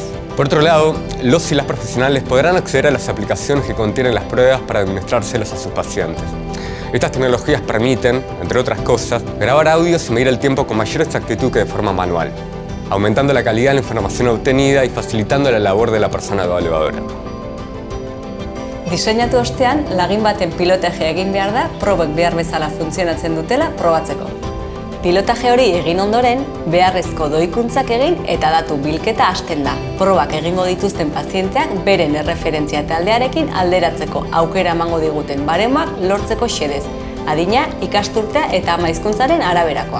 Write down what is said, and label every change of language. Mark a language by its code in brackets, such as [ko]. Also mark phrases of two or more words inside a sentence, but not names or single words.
[es] Por otro lado, los y las profesionales podrán acceder a las aplicaciones que contienen las pruebas para administrárselas a sus pacientes. Estas tecnologías permiten, entre otras cosas, grabar audios y medir el tiempo con mayor exactitud que de forma manual, aumentando la calidad de la información obtenida y facilitando la labor de la persona evaluadora. [eu] Diseinatu ostean, lagin baten pilotaje egin behar da, probek behar bezala funtzionatzen dutela probatzeko. Pilotaje hori egin ondoren, beharrezko doikuntzak egin eta datu bilketa hasten da. Probak egingo dituzten pazienteak beren erreferentzia taldearekin alderatzeko aukera emango diguten baremak lortzeko xedez, adina, ikasturtea eta ama hizkuntzaren araberakoa.